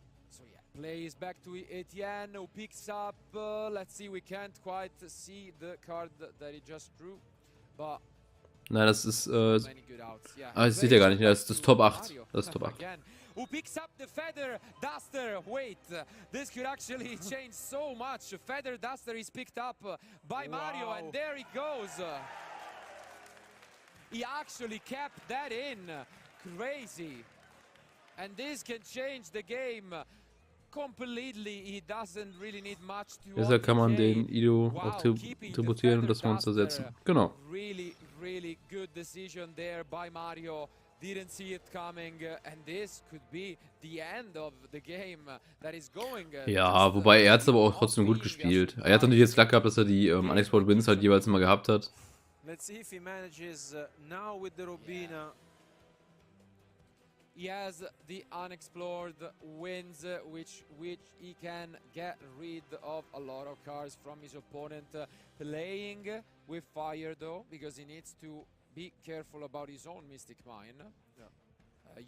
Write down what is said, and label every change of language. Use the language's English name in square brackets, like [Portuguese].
[English] So yeah, plays back to Etienne, who picks up. Let's see, we can't quite see the card that he just drew, but [German] nein, das ist das sieht er gar nicht. Das ist das Top 8. Das ist Top 8. [English] Who picks up the Feather Duster? Wait, this could actually change so much. Feather Duster is picked up by Mario, and there he goes. He actually kept that in. Crazy. And this can change the game completely. He doesn't really need much to. [German] Deshalb kann man den Yugioh auch tributieren und das Monster setzen. Genau. [English] Really good decision there by Mario. Didn't see it coming, and this could be the end of the game that is going. [German] Ja, wobei er hat es aber auch trotzdem gut gespielt. Er hat natürlich jetzt Glück gehabt, dass er die Unexplored Wins halt jeweils immer gehabt hat. [English] Let's see if he manages now with the Rubina. He has the unexplored wins, which he can get rid of a lot of cards from his opponent. Playing with fire though, because he needs to be careful about his own Mystic Mine. Yeah.